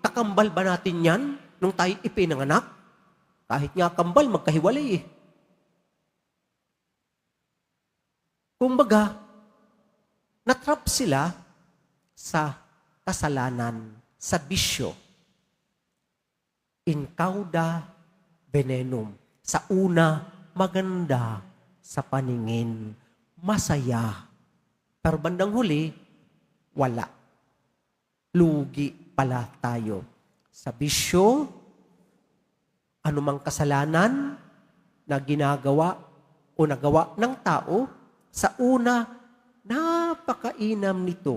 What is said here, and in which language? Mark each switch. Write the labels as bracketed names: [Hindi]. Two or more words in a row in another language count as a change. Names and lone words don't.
[Filipino] Kakambal ba natin yan nung tayo ipinanganak? Kahit nga kambal, magkahiwalay eh. Kumbaga, natrap sila sa kasalanan, sa bisyo. [Latin] In cauda venenum. [Filipino] Sa una, maganda. Sa paningin, masaya. Pero bandang huli, wala. Lugi pala tayo. Sa bisyo, anumang kasalanan na ginagawa o nagawa ng tao, sa una, napakainam nito.